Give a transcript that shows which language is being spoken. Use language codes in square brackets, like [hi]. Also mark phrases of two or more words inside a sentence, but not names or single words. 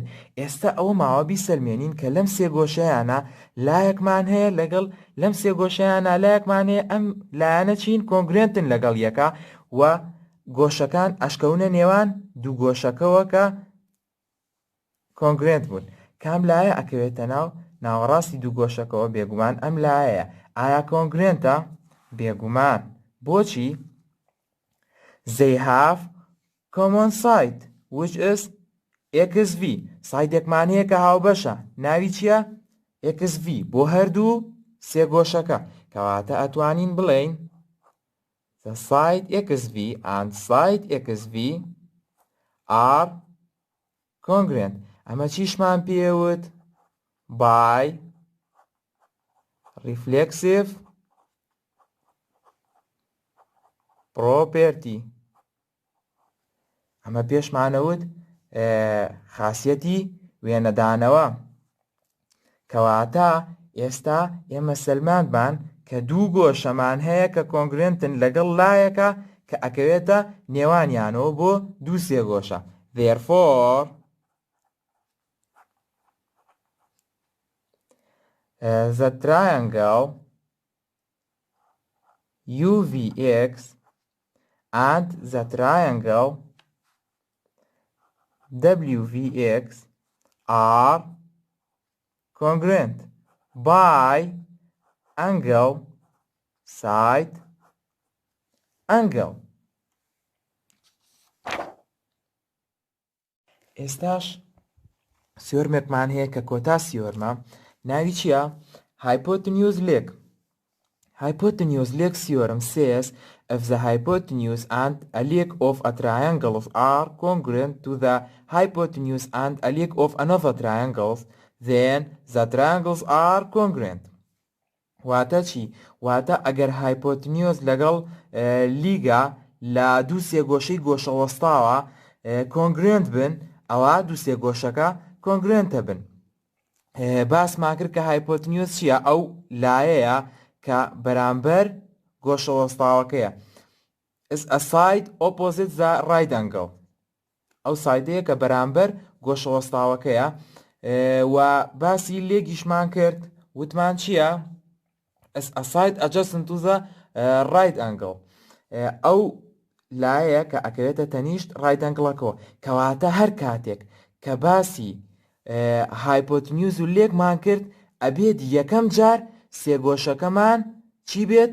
[ckb] ئێستا ئەوە ماوە بیسەلمێنین کە لەم سێ گۆشەیانە لایەکمان هەیە لەگەڵ لەم سێ گۆشەیانە لایەکمان هەیە ئەم لایەنە چین کۆنگرێنتن لەگەڵ یەکە و گۆشەکان ئەشکەونە نێوان دوو گۆشەکەوە کە کۆنگرێنت بوون. کام لایە ئەکەوێتە ناوەڕاستی دوو گۆشەکەەوە بێگومان ئەم لایەیە. ئایا کۆنگرێنتە؟ بێگومان. بۆچی؟ [en] They have common side which is XV. [ckb] سایدێکمان هەیە کە هاوبەشە. ناوی چییە؟ XV بۆ هەردوو سێ گۆشەکە. کەواتە ئەتوانین بڵێین [en] the side XV and side XV are congruent. [ckb] ئەمە چیشمان پێوت؟ [en] by reflexive property. [ckb] ئەمە پێشمانەوت خاصیەتی وێنەدانەوە. کەواتە ئێستا ئێمە سەلمانمان کە دوو گۆشەمان هەیە کە کۆنگرێنتن لەگەڵ لایەکە کە ئەکەوێتە نێوانیانەوە بۆ دوو سێ گۆشە. [en] Therefore the triangle UVX and the triangle WVX are congruent by angle side angle. [ckb] ئێستاش سیۆرمێکمان هەیە کە کۆتا سیۆرمە ناوی چییە؟ [en] hypotenuse leg. Hypotenuse leg theorem says if the hypotenuse and a leg of a triangle are congruent to the hypotenuse and a leg of another triangle, then the triangles are congruent. [ckb] واتە چی؟ واتە ئەگەر hypotenuse لەگەڵ لیگە لە دوو سێگۆشەی گۆشەوەستاوە congruent بن، ئەوە دوو سێگۆشەکە congruentە بن. باسمان کرد کە hypotenuse چییە؟ ئەو لایەیە کە بەرامبەر گۆشەوەستاوەکەیە. [en] is a side opposite the right angle. [ckb] ئەو سایدەیە کە بەرامبەر گۆشەوەستاوەکەیە. و باسی لێگیشمان کرد وتمان چییە؟ [en] is a side adjacent to the right angle. [ckb] ئەو لایەیە کە ئەکەوێتە تەنیشت [en] right angle- [ckb] ەکەوە، کەواتە هەر کاتێک کە باسی hypotenuse و لێکمان کرد ئەبێت یەکەم جار سێگۆشەکەمان چی بێت؟